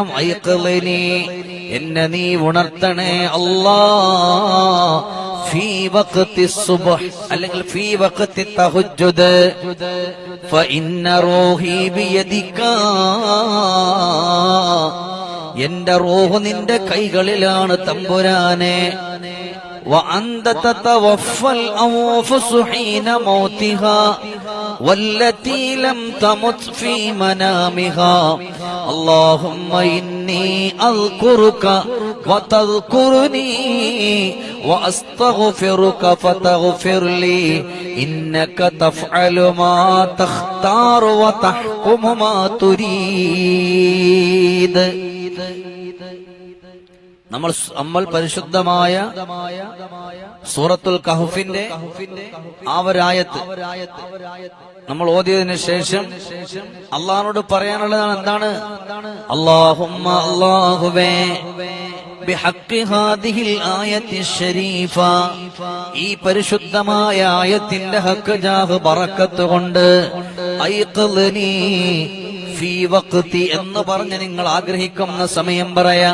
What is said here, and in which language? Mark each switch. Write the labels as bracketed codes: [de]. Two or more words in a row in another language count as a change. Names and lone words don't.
[ml] അയ്ഖ്ളിനി, എന്നെ നീ ഉണർത്തണേ അല്ലാ, [ar] في وقت صبح [ml] അല്ലെങ്കിൽ [ar] في وقت تهجد فإن روحي بيدك, [ml] എന്റെ റൂഹ് നിന്റെ കൈകളിലാണ് തമ്പുരാനെ. [ar] وأنت تتوفى الأنفس حين موتها والتي لم تمت في منامها اللهم إني أذكرك وتذكرني وأستغفرك فتغفر لي إنك تفعل ما تختار وتحكم ما تريد. [ml] നമ്മൾ പരിശുദ്ധമായ സൂറത്തുൽ കഹ്ഫിന്റെ ആ ഒരായത്ത് നമ്മൾ ഓതിയതിനു ശേഷം അള്ളാഹിനോട് പറയാനുള്ളതാണ്. എന്താണ്? അല്ലാഹുമ്മ അല്ലാഹുവേ [ar] بحق هذه الآية الشريفة, [ml] ഈ പരിശുദ്ധമായ ആയത്തിന്റെ ഹക്ക് ജാഹ് ബറക്കത്ത് കൊണ്ട് [ar] أيقظني في وقت [ml] എന്ന് പറഞ്ഞ് നിങ്ങൾ ആഗ്രഹിക്കുന്ന സമയം പറയാ.